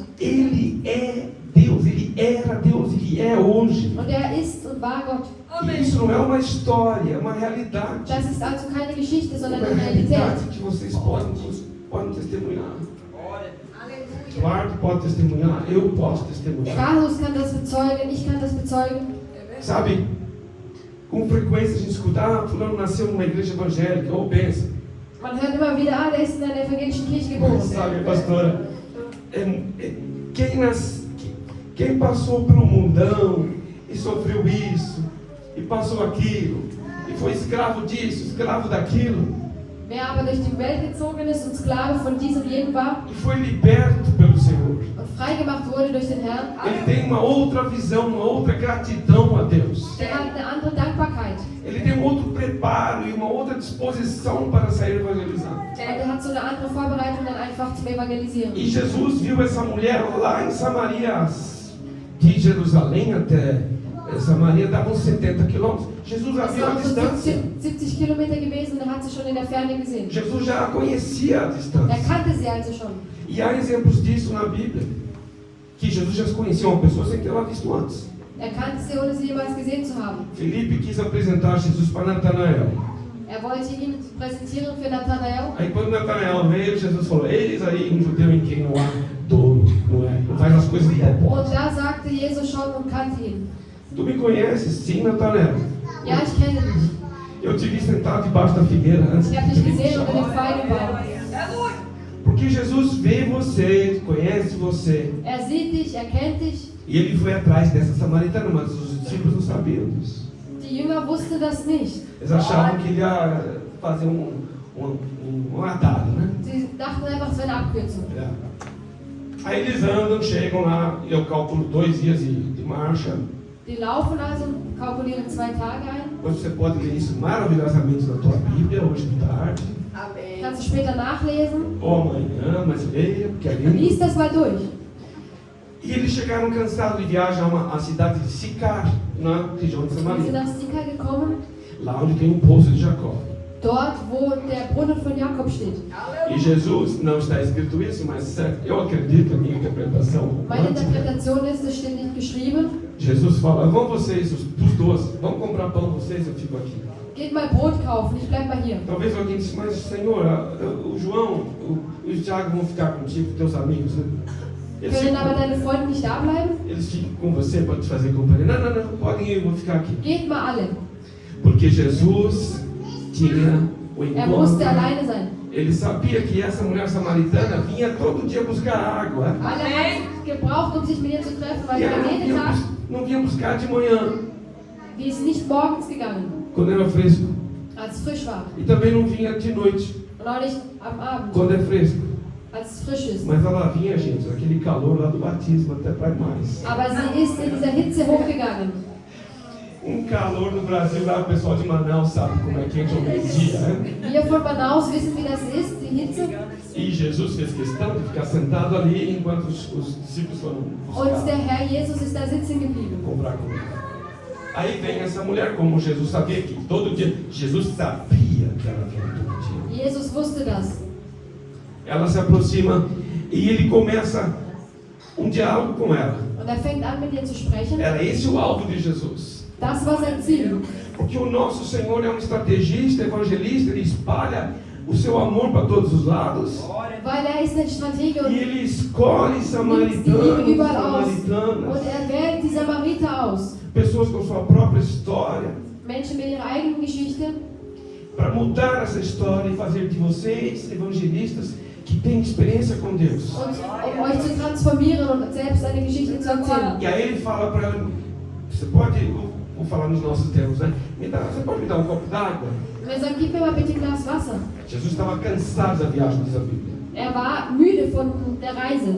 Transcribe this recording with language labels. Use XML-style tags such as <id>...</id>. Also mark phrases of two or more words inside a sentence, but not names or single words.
<pt>Ele é Deus, ele era Deus, ele é hoje.</pt> <de>Und er ist und war Gott.</de> <pt>E isso não é uma história, é uma realidade.</pt> <de>Das ist also keine Geschichte, sondern</de> <pt>Uma</pt> <de>eine Realität.</de> <pt>realidade que vocês podem testemunhar. Eduardo pode testemunhar, eu posso testemunhar.</pt> <de>Carlos kann das bezeugen, ich kann das bezeugen.</de> <pt>Sabe, com frequência a gente escuta, fulano nasceu numa igreja evangélica, ou pensa,</pt> <de>Man hört immer wieder, der ist in einer evangelischen Kirche geboren.</de> <pt>sabe, pastora, quem passou pelo mundão e sofreu isso, e passou aquilo, e foi escravo disso, escravo daquilo,</pt> <de>Wer aber durch die Welt gezogen ist und Sklave von diesem und jenem war</de> <pt>e foi liberto pelo Senhor.</pt> <de>und freigemacht wurde durch den Herrn,</de> <pt>Ele tem uma outra visão, uma outra gratidão a Deus.</pt> <de>der hat eine andere Dankbarkeit.</de> <pt>Ele tem um outro preparo e uma outra disposição para sair evangelizando.</pt> <de>Und er hat so eine andere Vorbereitung dann einfach zum Evangelisieren.</de> <pt>E Jesus viu essa mulher lá em Samaria, de Jerusalém até Samaria, davam 70 quilômetros. Jesus a</pt> <de>Es</de> <pt>viu à</pt> <de>waren so</de> <pt>distância.</pt> <de>70 Kilometer gewesen und er hat sie schon in der Ferne gesehen.</de> <pt>Jesus já a conhecia à</pt> <de>Er</de> <pt>distância.</pt> <de>kannte sie also schon.</de> <pt>E há exemplos disso na Bíblia. Que Jesus já conhecia uma pessoa sem ter ela visto antes.</pt> <de>Er kannte sie, ohne sie jemals gesehen zu haben.</de> <pt>Felipe quis apresentar Jesus para Natanael.</pt> <de>Er wollte ihn präsentieren für Nathanael.</de> <pt>Aí quando Natanael veio, Jesus falou: eis aí um judeu em quem não há dolo, não faz as coisas de propósito.</pt> <de>Und da sagte Jesus schon und kannte ihn.</de> <pt>Tu me conheces? Sim, Natanael.</pt> <de>Ja, ich kenne dich.</de> <pt>Eu te vi sentado debaixo da figueira antes</pt> <de>Ich</de> <pt>de</pt> <de>habe</de> <pt>te</pt> <de>dich gesehen unter dem</de> <pt>chamar.</pt> <de>Feigenbaum.</de> <pt>Porque Jesus vê você, conhece você.</pt> <de>Er sieht dich, er kennt dich.</de> <pt>E ele foi atrás dessa samaritana, mas os discípulos não sabiam disso.</pt> <de>Die Jünger wussten das nicht.</de> <pt>Eles achavam que ele ia fazer um atalho, né? Sie dachten einfach, es wäre eine Abkürzung. É. Aí eles andam, chegam lá, eu calculo 2 dias de marcha.</pt> <de>Die laufen also, kalkulieren 2 Tage ein.</de> <pt>Você pode ler isso maravilhosamente na tua Bíblia, hoje de tarde, Amém.</pt> <de>Kannst du später nachlesen.</de> <pt>ou amanhã, mas leia, porque é lindo.</pt> <de>Lies das mal durch.</de> <pt>E eles chegaram cansados de viagem à cidade de Sicar, na região de</pt> <de>Sie sind</de> <pt>Samaria,</pt> <de>nach Sika gekommen,</de> <pt>lá onde tem um poço de Jacó.</pt> <de>dort wo der Brunnen von Jakob steht.</de> <pt>E Jesus, não está escrito isso, mas eu acredito, a minha interpretação</pt> <de>Meine</de> <pt>romântica,</pt> <de>Interpretation ist, es steht nicht geschrieben.</de> <pt>Jesus fala: vão vocês, os 12, vão comprar pão vocês, eu fico aqui.</pt> <de>Geht mal Brot kaufen, ich bleib mal hier.</de> <pt>Talvez alguém disse: mas Senhor, o João, o Tiago vão ficar contigo, teus amigos, né?</pt> <de>Können aber deine Freunde nicht da bleiben?</de> <pt>Eles ficam com você para te fazer companhia. Não, podem ir, eu vou ficar aqui.</pt> <de>Geht mal alle.</de> <pt>Porque Jesus tinha o</pt> <de>Er musste</de> <pt>encontro.</pt> <de>alleine sein.</de> <pt>Ele sabia que essa mulher samaritana vinha todo dia buscar água.</pt> <de>Alle haben gebraucht, sich mit ihr zu treffen, weil</de> <pt>E</pt> <de>sie</de> <pt>ela</pt> <de>am jeden Tag,</de> <pt>não vinha buscar de manhã,</pt> <de>die ist nicht morgens gegangen,</de> <pt>quando era fresco.</pt> <de>als es frisch war.</de> <pt>E também não vinha de noite,</pt> <de>Und auch nicht am Abend,</de> <pt>quando é fresco.</pt> <de>als es frisch ist.</de> <pt>Mas ela vinha, gente, naquele calor lá do batismo, até para mais.</pt> <de>Aber sie ist in dieser Hitze hochgegangen.</de> <pt>Calor no Brasil, lá o pessoal de Manaus sabe como é quente ao meio-dia, né?</pt> <de>Wir von Manaus wissen, wie das ist, die Hitze.</de> <pt>E Jesus fez questão de ficar sentado ali enquanto os discípulos foram</pt> <de>Und der</de> <pt>buscar,</pt> <de>Herr Jesus ist da sitzen geblieben.</de> <pt>comprar comida. Aí vem essa mulher, como Jesus sabia que todo dia, Jesus sabia que ela vinha todo dia.</pt> <de>Jesus wusste das.</de> <pt>Ela se aproxima e ele começa um diálogo com ela.</pt> <de>Und er fängt an, mit ihr zu sprechen.</de> <pt>Era esse o alvo de Jesus.</pt> <de>Das war sein Ziel.</de> <pt>Porque o nosso Senhor é um estrategista, evangelista, ele espalha o seu amor para todos os lados.</pt> <de>Weil er ist ein Stratege</de> <pt>E</pt> <de>und</de> <pt>ele escolhe</pt> <de>nimmt die</de> <pt>samaritanos,</pt> <de>Liebe überall aus.</de> <pt>samaritanas,</pt> <de>Und er wählt die Samariter aus.</de> <pt>pessoas com sua própria história,</pt> <de>Menschen mit ihrer eigenen Geschichte.</de> <pt>para mudar essa história e fazer de vocês evangelistas que têm experiência com Deus.</pt> <de>Und um euch zu transformieren und selbst eine Geschichte zu erzählen.</de> <pt>E aí ele fala para ela: você pode, vou falar nos nossos termos, né? Você pode me dar um copo d'água?</pt> <de>Und er sagt, gib mir mal bitte ein Glas Wasser.</de> <pt>Jesus estava cansado da viagem, diz a Bíblia.</pt> <de>Er war müde von der Reise.</de>